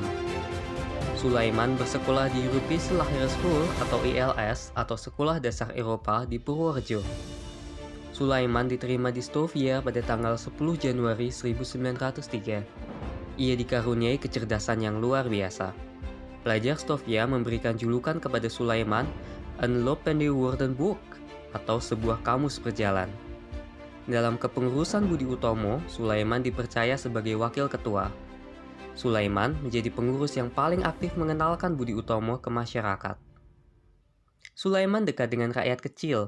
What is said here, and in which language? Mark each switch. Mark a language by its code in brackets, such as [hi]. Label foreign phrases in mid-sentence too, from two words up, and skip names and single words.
[id] Sulaiman bersekolah di European Lahir School atau ILS atau Sekolah Dasar Eropa di Purworejo. Sulaiman diterima di Stovia pada tanggal 10 Januari 1903. Ia dikaruniai kecerdasan yang luar biasa. Pelajar Stovia memberikan julukan kepada Sulaiman [nl] Een lopende woordenboek [id] atau sebuah kamus berjalan. Dalam kepengurusan Budi Utomo, Sulaiman dipercaya sebagai wakil ketua. Sulaiman menjadi pengurus yang paling aktif mengenalkan Budi Utomo ke masyarakat. Sulaiman dekat dengan rakyat kecil.